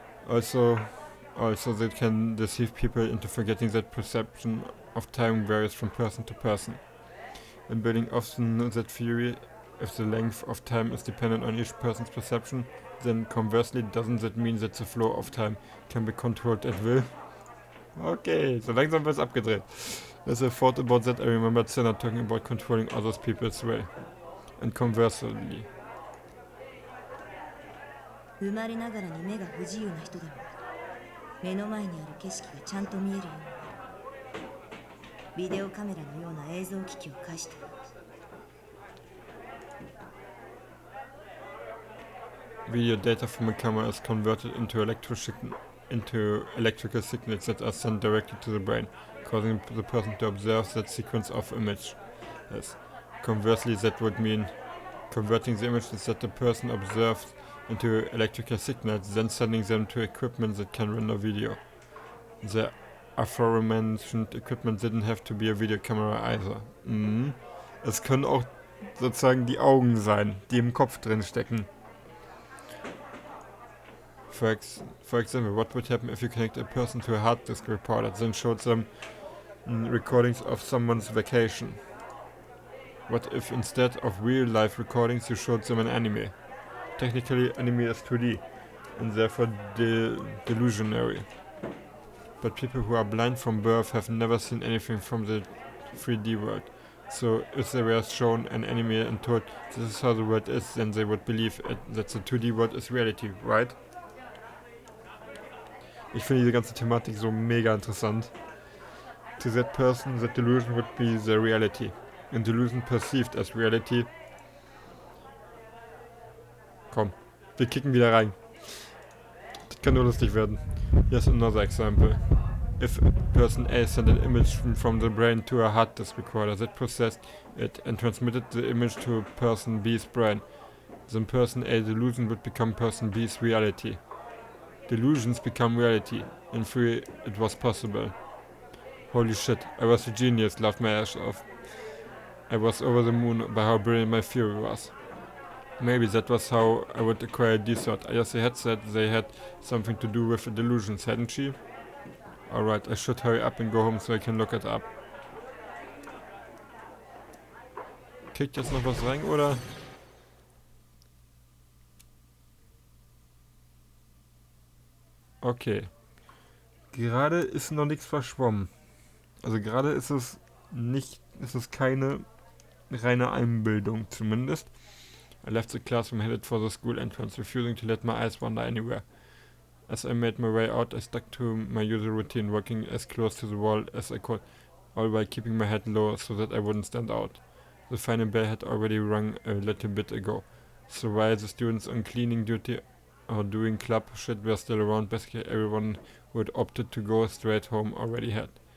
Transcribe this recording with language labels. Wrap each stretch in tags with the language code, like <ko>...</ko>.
<en>Also, they can deceive people into forgetting that perception of time varies from person to person. In building often that theory, if the length of time is dependent on each person's perception, then conversely doesn't that mean that the flow of time can be controlled at will?</en> <de>Okay, so langsam wird's abgedreht.</de> <en>As I thought about that, I remembered Senna talking about controlling other people's will. And conversely.</en> <ja>生まれながらに目が不自由な人でも目の前にある景色がちゃんと見えるようにビデオカメラのような映像機器を介して</ja> <en>Video data from a camera is converted into electrical signals that are sent directly to the brain, causing the person to observe that sequence of images. Conversely, that would mean converting the images that the person observes into electrical signals, then sending them to equipment that can render video. The aforementioned equipment didn't have to be a video camera either.</en> <de>Es können auch sozusagen die Augen sein, die im Kopf drin stecken.</de> <en>For example, what would happen if you connect a person to a hard disk recorder, then showed them recordings of someone's vacation? What if instead of real life recordings you showed them an anime? Technically, anime is 2D, and therefore delusionary. But people who are blind from birth have never seen anything from the 3D world. So if they were shown an anime and told this is how the world is, then they would believe that the 2D world is reality, right?</en> <de>Ich finde diese ganze Thematik so mega interessant.</de> <en>To that person, that delusion would be the reality. And delusion perceived as reality.</en> <de>Komm, wir kicken wieder rein. Das kann nur lustig werden.</de> <en>Here's another example. If person A sent an image from the brain to a hard disk recorder that processed it and transmitted the image to person B's brain, then person A's delusion would become person B's reality. Delusions become reality. In theory, it was possible. Holy shit, I was a genius, laughed my ass off. I was over the moon by how brilliant my theory was. Maybe that was how I would acquire D-Thought. I guess had said they had something to do with the delusions, hadn't she? Alright, I should hurry up and go home so I can look it up.</en> <de>Kickt jetzt noch was rein, oder? Okay. Gerade ist noch nichts verschwommen. Also gerade ist es keine reine Einbildung zumindest.</de> <en>I left the classroom headed for the school entrance, refusing to let my eyes wander anywhere. As I made my way out, I stuck to my usual routine, working as close to the wall as I could, all while keeping my head low so that I wouldn't stand out. The final bell had already rung a little bit ago, so while the students on cleaning duty or doing club shit were still around, basically everyone who had opted to go straight home already had.</en>